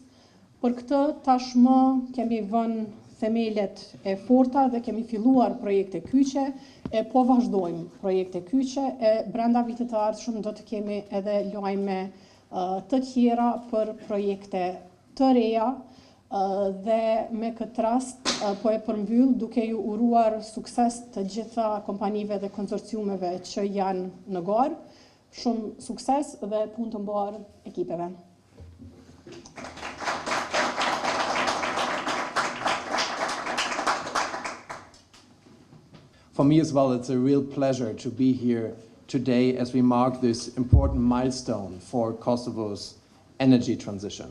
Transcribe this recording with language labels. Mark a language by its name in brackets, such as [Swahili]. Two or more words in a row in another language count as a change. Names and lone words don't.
[Albanian] Për këtë tashmë kemi vënë themelet e forta dhe kemi filluar projekte kyçe, e po vazhdojmë projekte kyçe, e brenda vitit të ardhshëm do të kemi edhe lajme të tjera për projekte të reja dhe me këtë rast po e përmbyll duke ju uruar sukses të gjitha kompanive dhe konsorciumeve që janë në garë. Shumë sukses dhe punë të mbarë ekipeve. [English] For me as well, it's a real pleasure to be here today as we mark this important milestone for Kosovo's energy transition.